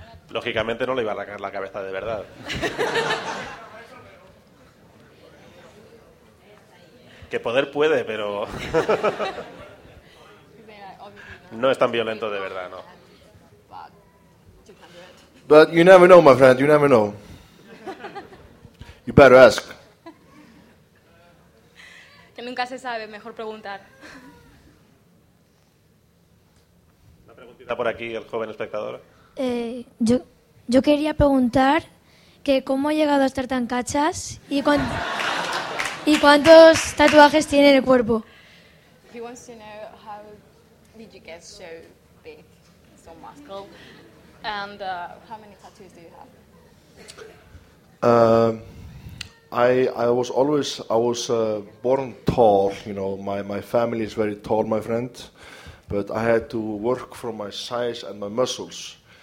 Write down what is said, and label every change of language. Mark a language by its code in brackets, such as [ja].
[es] Lógicamente no le iba a arrancar la cabeza de verdad. Que poder puede, pero no es tan violento de verdad, no. [en] But you never know, my friend. You never know. You better ask. [es] Que nunca se sabe, mejor preguntar. Una preguntita por aquí, el joven espectador. Yo quería preguntar que cómo ha llegado a estar tan cachas y, y cuántos tatuajes tiene en el cuerpo. [en] He wants to know how did you get so big, so muscle, and how many tattoos do you have? I was born tall, you know, my family is very tall, my friend, but I had to work for my size and my muscles.